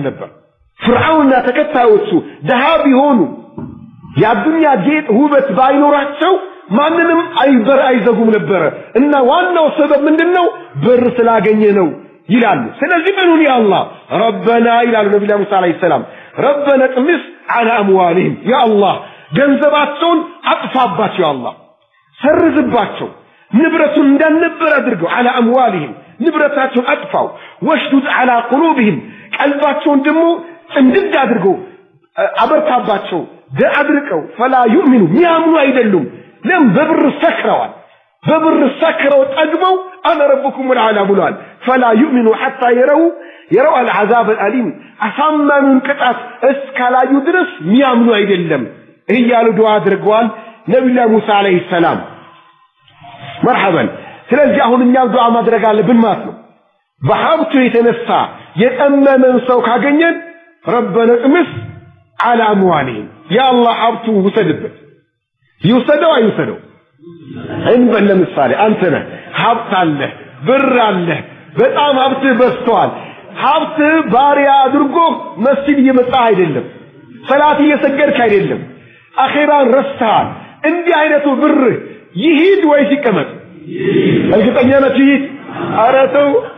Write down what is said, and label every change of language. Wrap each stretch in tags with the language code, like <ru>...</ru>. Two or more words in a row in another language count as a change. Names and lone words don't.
<am>ነበር ፍርዓውንና ተከታዮቹ ደሃ ቢሆኑ የዱንያ ጌጥ ውበት ባይኖራቸው ማንንም አይዘጉም ነበር እና ዋናው ሰበብ ምንድነው ብር ስላገኘ ነው ይላሉ ስለዚህ ምኑን ያ አላህ ረበና ይላሉ ነብዩ ሙሳ</am> <ar>عليه السلام ربنا اطمس على أموالهم يا الله</ar> <am>ገንዘባቸውን አጥፋባቸው ያ አላህ ሰርዝባቸው ንብረቱን እንዳልነበር አድርገው</am> <ar>على اموالهم</ar> <am>ንብረታቸውን አጥፋው</am> <ar>واشدد على قلوبهم</ar> <am>ቀልባቸውን ደግሞ እንድድ አድርገው አበርታባቸው አድርቀው</am> <ar>فلا يؤمنوا</ar> <am>ያምኑ አይደሉም ለም በብር ሰክረው ጠግበው</am> <ar>انا ربكم الاعلى</ar> <am>ብሏል</am> <ar>فلا يؤمنوا حتى يروا العذاب الالم</ar> <am>አሳማኑን ቅጣት እስካላዩ ድረስ ሚያምኑ አይደለም እያሉ ዱዓ አድርገዋል ነብዩ ሙሳ</am> <ar>عليه السلام</ar> <am>مرحبا ስለዚህ አሁን እኛ ዱዓ ማድረግ አለብን ማለት ነው በሀብቱ የተነሳ የጠመመን ሰው ካገኘን</am> <ar>ربنا اطمس على اموالهم يا الله</ar> <am>ሀብቱ ውሰድበት ይውሰደው አይውሰደው እንበል ለምሳሌ አንተ ነህ ሀብት አለ ብር አለ በጣም ሀብት በዝቷል ሀብት ባሪያ አድርጎ መስጊድ እየመጣ አይደለም ሰላት እየሰገድክ አይደለም አኺራን ረስተሃል እንዲህ አይነቱ ብር ይሂድ ወይስ ይቀመጥ እርግጠኛ ነህ ይሂድ አረተው</am>